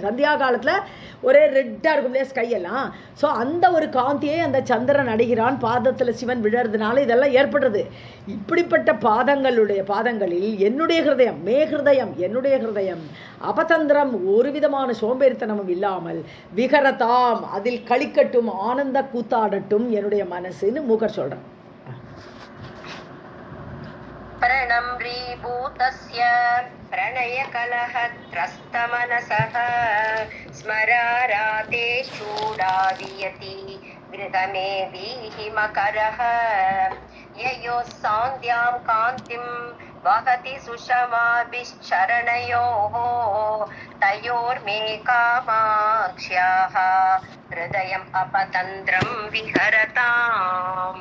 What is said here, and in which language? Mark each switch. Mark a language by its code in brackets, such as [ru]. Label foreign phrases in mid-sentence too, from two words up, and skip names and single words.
[ta] சந்தியா காலத்தில் ஒரே ரெட்டாக இருக்கும் இல்லையா ஸ்கையெல்லாம். ஸோ அந்த ஒரு காந்தியை அந்த சந்திரன் அடைகிறான், பாதத்தில் சிவன் விழறதுனால இதெல்லாம் ஏற்படுறது. இப்படிப்பட்ட பாதங்களில் என்னுடைய ஹிருதயம், [sa] मे हृदयम्, [ta] என்னுடைய ஹிருதயம் அபதந்திரம், ஒரு விதமான சோம்பேறித்தனமும் இல்லாமல் விகரதாம், அதில் களிக்கட்டும், ஆனந்த கூத்தாடட்டும் என்னுடைய மனசுன்னு மூக்கர் சொல்கிறேன். [sa] प्रणम्रीभूतस्य प्रणयकलहत्रस्तमनसः स्मराराते चूडादियति गृहमे वीहिमकरः ययोः सान्द्यां कान्तिं वहति सुषमाभिश्चरणयोः तयोर्मे कामाक्ष्याः हृदयम् अपतन्त्रं विहरताम्.